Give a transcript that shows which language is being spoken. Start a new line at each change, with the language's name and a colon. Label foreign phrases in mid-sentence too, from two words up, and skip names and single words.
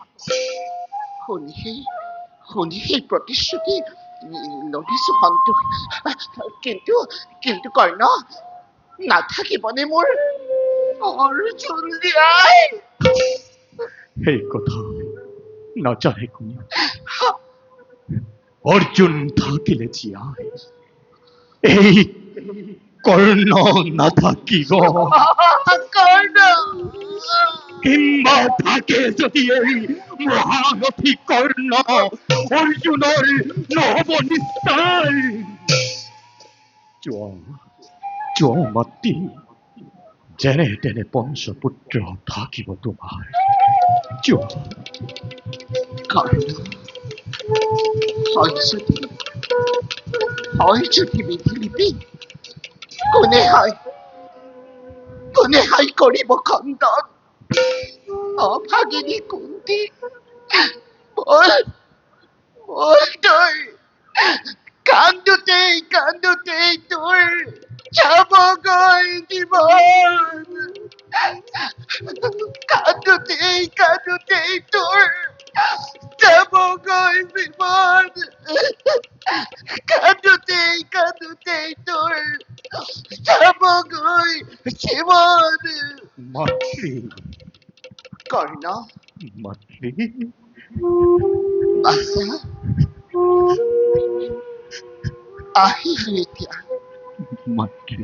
Assamese: শুনি সেই প্ৰতিশ্ৰুতি লভিছো সন্তোষ, কিন্তু কৰ্ণ, নাথাকিবনে মোৰ অৰ্জুন জীয়াই? সেই কথা নাজানে কোনো। অর্জুন থাকিলে জীয়াই, এই কর্ণ না থাকিব। কর্ণ কিংবা থাকে যদি এই মহারথী কর্ণ অর্জুনের নব নিশ্চয় মাতৃ যেনে তেনে পঞ্চপুত্র থাকিব তোমার কর্ণ, হয় যদি বিধিলিপি কোনে হয় করিব খণ্ডন। অভাগিনী কুন্তি, বল তুই কান্দুতেই তোর যাব গৈ জীবন। কান্দুতেই তোর যাব গৈ জীবন। কান্দুতেই তোর যাব গৈ জীবন। মাতৃ কর্ণ, মাতৃ বাছা, আহিলো এতিয়া। মাতৃ